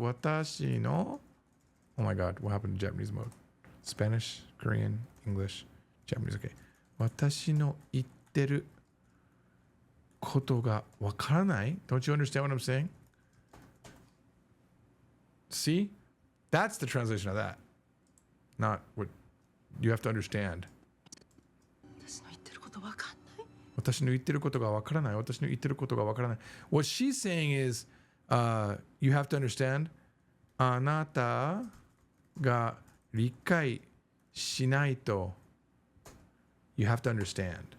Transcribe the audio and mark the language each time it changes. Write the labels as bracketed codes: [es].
[en] 私の Oh my god, what happened to Japanese mode? Spanish, Korean, English, Japanese, okay. [ja] 私の言ってることがわからない? [en] Don't you understand what I'm saying? See? That's the translation of that. Not what you have to understand. [ja] 私の言ってることわかんない。私の言ってることがわからない。私の言ってることがわからない。 [en] What she's saying is, you have to understand. [ja] あなたが理解しないと [en] you have to understand.